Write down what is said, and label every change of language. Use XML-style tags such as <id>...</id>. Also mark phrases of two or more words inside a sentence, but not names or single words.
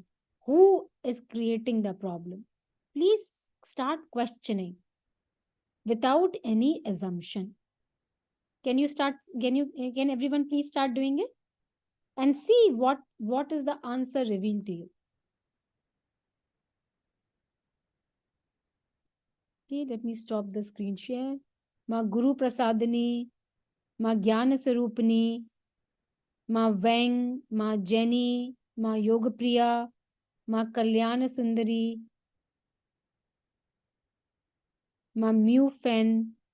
<en>Who is creating the problem? Please start questioning without any assumption. Can everyone please start doing it? And see what is the answer revealed to you. Okay, let me stop the screen share. Ma Guru Prasadini, Ma Jnana Sarupani, Ma Weng, Ma Jenny, Ma Yogapriya, Ma Kalyana Sundari, Ma Mu Fen.</en>